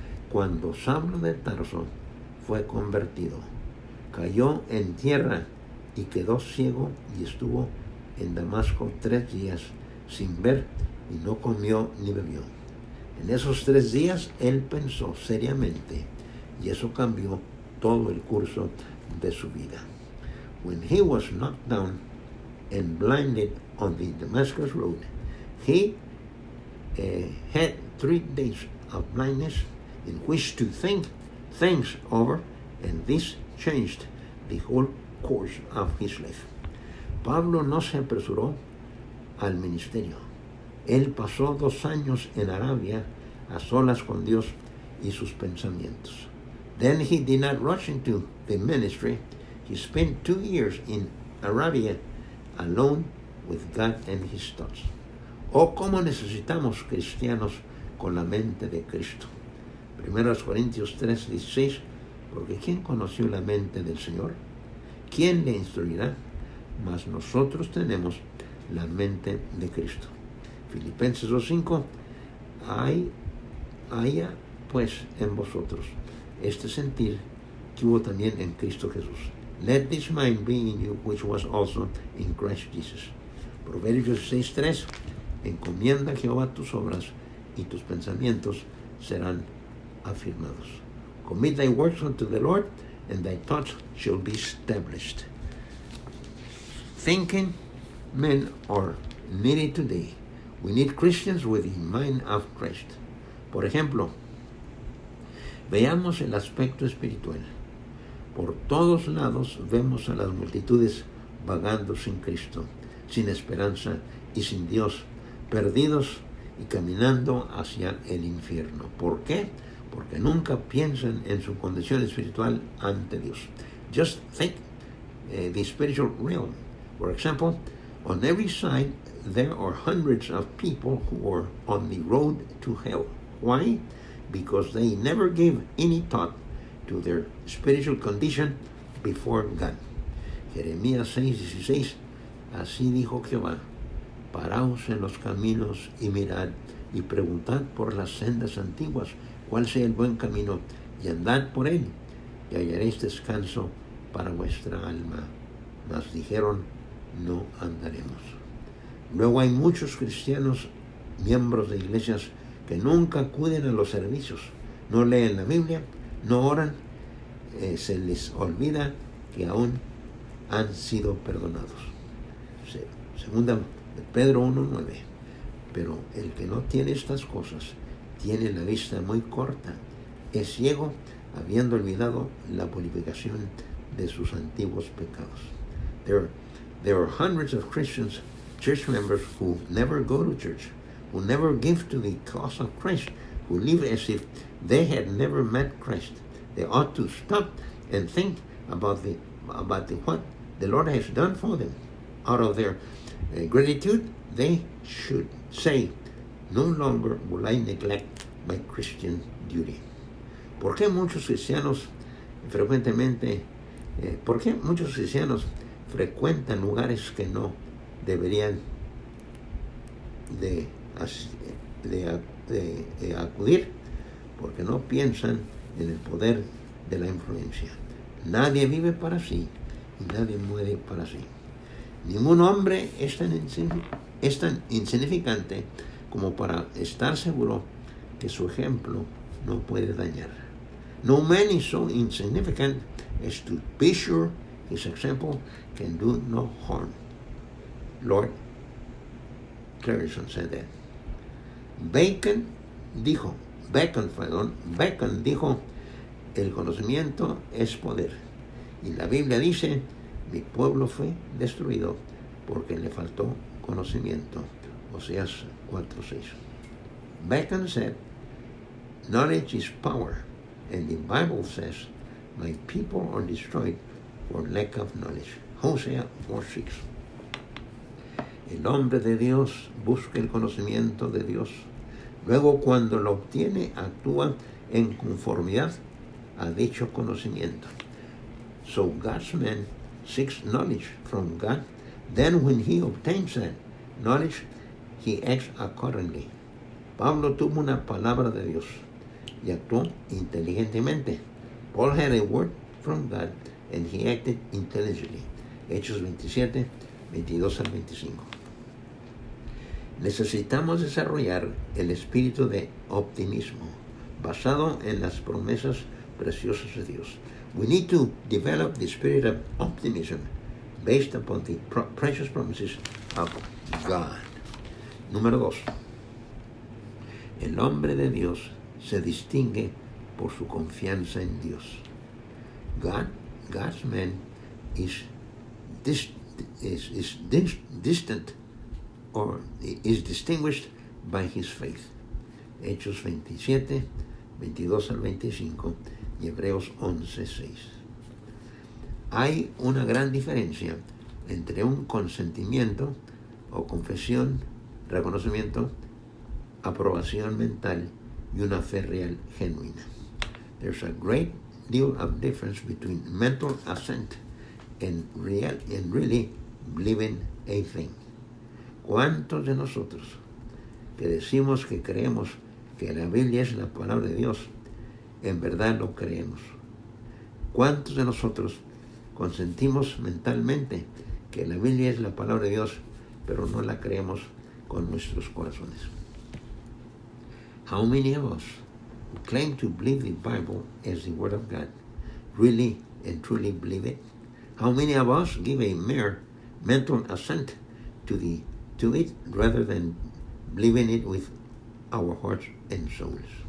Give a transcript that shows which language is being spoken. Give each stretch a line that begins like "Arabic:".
Spanish: Cuando Saulo de Tarso fue convertido, cayó en tierra y quedó ciego y estuvo en Damasco 3 días sin ver y no comió ni bebió. En esos 3 días él pensó seriamente y eso cambió todo el curso de su vida.
English: When he was knocked down and blinded on the Damascus road, he had 3 days of blindness in which to think things over, and this changed the whole course of his life.
Spanish: Pablo no se apresuró al ministerio. Él pasó 2 años en Arabia a solas con Dios y sus pensamientos.
English: Then he did not rush into the ministry. He spent 2 years in Arabia alone with God and his thoughts.
Spanish: Oh, cómo necesitamos cristianos con la mente de Cristo. 1 Corintios 3:16, porque ¿quién conoció la mente del Señor? ¿Quién le instruirá? Mas nosotros tenemos la mente de Cristo. Filipenses 2:5, haya pues en vosotros este sentir que hubo también en Cristo Jesús.
English: Let this mind be in you, which was also in Christ Jesus.
Spanish: Proverbios 6:3, encomienda a Jehová tus obras y tus pensamientos serán afirmados.
English: Commit thy works unto the Lord, and thy thoughts shall be established. Thinking men are needed today. We need Christians with the mind of Christ.
Spanish: Por ejemplo, veamos el aspecto espiritual. Por todos lados vemos a las multitudes vagando sin Cristo, sin esperanza y sin Dios, perdidos y caminando hacia el infierno. ¿Por qué? Porque nunca piensan en su condición espiritual ante Dios.
English: Just think the spiritual realm. For example, on every side there are hundreds of people who are on the road to hell. Why? Because they never gave any thought to their spiritual condition before God.
Spanish: Jeremías 6:16, así dijo Jehová, paraos en los caminos y mirad y preguntad por las sendas antiguas cuál sea el buen camino y andad por él y hallaréis descanso para vuestra alma. Mas dijeron, no andaremos. Luego hay muchos cristianos, miembros de iglesias, que nunca acuden a los servicios, no leen la Biblia, no oran, se les olvida que aún han sido perdonados. Segunda de Pedro 1:9. Pero el que no tiene estas cosas tiene la vista muy corta, es ciego, habiendo olvidado la purificación de sus antiguos pecados.
English: There are hundreds of Christians, church members, who never go to church, who never give to the cause of Christ, who live as if they had never met Christ. They ought to stop and think about what the Lord has done for them. Out of their gratitude, they should say, no longer will I neglect my Christian duty.
Spanish: ¿Por qué muchos cristianos frecuentan lugares que no deberían de acudir? Porque no piensan en el poder de la influencia. Nadie vive para sí y nadie muere para sí. Ningún hombre es tan insignificante como para estar seguro que su ejemplo no puede dañar.
English: No man is so insignificant as to be sure his example can do no harm. Lord Clarison said that.
Spanish: Bacon dijo, el conocimiento es poder. Y la Biblia dice, mi pueblo fue destruido porque le faltó conocimiento. Oseas 4:6.
English: Bacon said, knowledge is power. And the Bible says, my people are destroyed for lack of knowledge. Hosea 4:6.
Spanish: El hombre de Dios busca el conocimiento de Dios. Luego, cuando lo obtiene, actúa en conformidad a dicho conocimiento.
English: So God's man seeks knowledge from God. Then when he obtains that knowledge, he acts accordingly.
Spanish: Pablo tuvo una palabra de Dios y actuó inteligentemente.
English: Paul had a word from God and he acted intelligently.
Spanish: Hechos 27, 22 al 25. Necesitamos desarrollar el espíritu de optimismo basado en las promesas preciosas de Dios.
English: We need to develop the spirit of optimism based upon the precious promises of God.
Spanish: Número 2. El hombre de Dios se distingue por su confianza en Dios.
English: God's man is distinguished by his faith.
Spanish: Hechos 27, 22 al 25 y Hebreos 11:6. Hay una gran diferencia entre un consentimiento o confesión, reconocimiento, aprobación mental y una fe real genuina.
English: There's a great deal of difference between mental assent and really believing a thing.
Spanish: ¿Cuántos de nosotros que decimos que creemos que la Biblia es la palabra de Dios, en verdad lo creemos? ¿Cuántos de nosotros consentimos mentalmente que la Biblia es la palabra de Dios, pero no la creemos con nuestros corazones?
English: How many of us who claim to believe the Bible as the Word of God really and truly believe it? How many of us give a mere mental assent to it rather than believing it with our hearts and souls?